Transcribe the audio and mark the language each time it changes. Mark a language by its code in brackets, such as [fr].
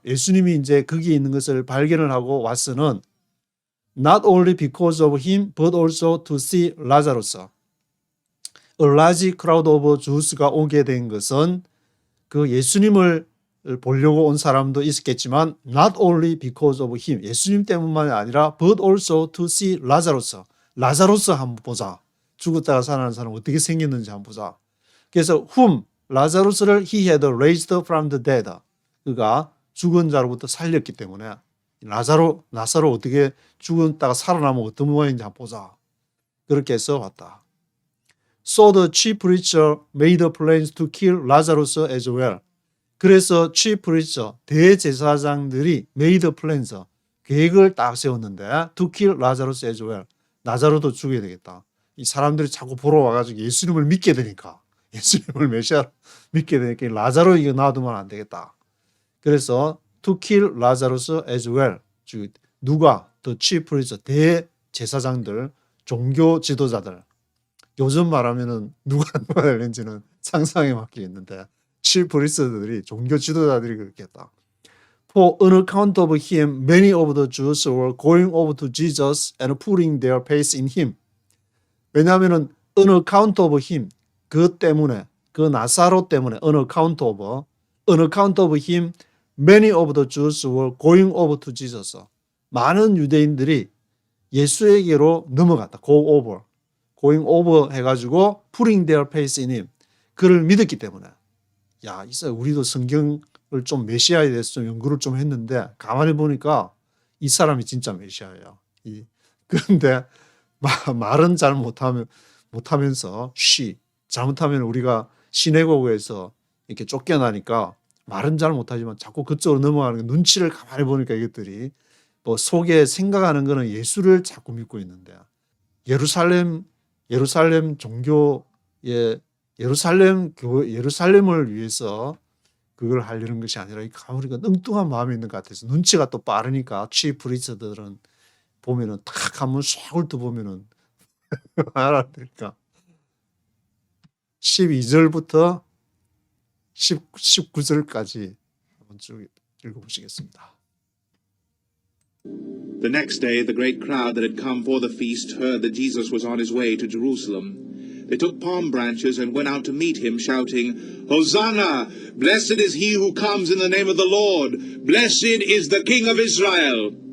[ko] 예수님이 이제 거기에 있는 것을 발견을 하고 왔으는 [en] not only because of him but also to see Lazarus. A large crowd of Jews [ko] 가 오게 된 것은 그 예수님을 보려고 온 사람도 있었겠지만 [en] not only because of him, [ko] 예수님 때문만이 아니라 [en] but also to see Lazarus. [ko] 라자로스 한번 보자. 죽었다가 살아난 사람 어떻게 생겼는지 한번 보자. 그래서 whom, 라자로스를 [en] he had raised from the dead. [ko] 그가 죽은 자로부터 살렸기 때문에 나사로 어떻게 죽었다가 살아나면 어떤 모양인지 한번 보자. 그렇게 해서 왔다. [en] So the chief preacher made plans to kill Lazarus as well. [ko] 그래서 chief preacher, 대제사장들이 [en] made plans, [ko] 계획을 딱 세웠는데 [en] to kill Lazarus as well. [ko] 나자로도 죽여야 되겠다. 이 사람들이 자꾸 보러 와가지고 예수님을 믿게 되니까 예수님을 메시아 믿게 되니까 라자로 이거 놔두면 안 되겠다. 그래서 [en] to kill Lazarus as well. [ko] 즉 누가 the chief priest, 대제사장들, 종교 지도자들. 요즘 말하면은 누가 되는지는 상상에 맡기겠는데 chief priest들이 종교 지도자들이 그렇게 했다. [en] For on account of him, many of the Jews were going over to Jesus and putting their faith in him. [ko] 왜냐하면은 [en] on account of him, [ko] 그 때문에, 그 나사로 때문에 [en] on account of him, many of the Jews were going over to Jesus. [ko] 많은 유대인들이 예수에게로 넘어갔다. going over 해가지고 [en] putting their faith in him. [ko] 그를 믿었기 때문에. 야, 있어요. 우리도 성경을 좀 메시아에 대해서 좀 연구를 좀 했는데 가만히 보니까 이 사람이 진짜 메시아예요. 그런데 말은 잘 못하면서 잘못하면 우리가 시내고에서 이렇게 쫓겨나니까 말은 잘 못하지만 자꾸 그쪽으로 넘어가는 게 눈치를 가만히 보니까 이것들이 뭐 속에 생각하는 거는 예수를 자꾸 믿고 있는데 예루살렘 종교의 예루살렘을 위해서 그걸 하려는 것이 아니라 우리가 엉뚱한 마음이 있는 것 같아서 눈치가 또 빠르니까 치프 프리스트들은 보면은 탁 한번 싹 훑어보면은 알아들으니까 12절부터 19절까지 한번 쭉 읽어보시겠습니다. [en] The next day, the great crowd that had come for the feast heard that Jesus was on his way to Jerusalem. They took palm branches and went out to meet him, shouting, Hosanna! Blessed is he who comes in the name of the Lord! Blessed is the King of Israel!